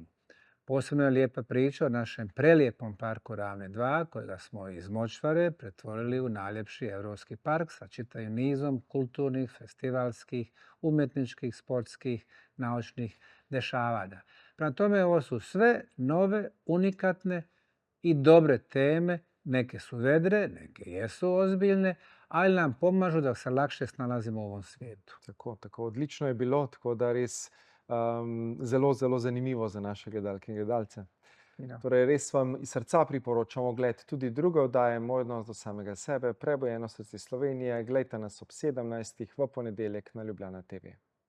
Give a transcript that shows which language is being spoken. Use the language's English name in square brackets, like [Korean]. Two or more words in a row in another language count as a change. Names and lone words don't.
[Bosnian] Posebno je lijepa priča o našem prelijepom parku Ravne 2, kojega smo iz močvare pretvorili u najljepši europski park sa čitavim nizom kulturnih, festivalskih, umjetničkih, sportskih, naučnih dešavanja. Prema tome, ovo su sve nove, unikatne i dobre teme. Neke su vedre, neke jesu ozbiljne, ali nam pomažu da se lakše snalazimo u ovom svijetu. [Slovenian] Tako odlično je bilo, tako da res zelo, zelo zanimivo za naše gledalke in gledalce. Ja. Torej, res vam iz srca priporočamo ogled tudi druge oddaje, Moj odnos do samega sebe, Prebujeno srce Slovenije. Glejte nas ob 17. v ponedeljek na Ljubljana TV.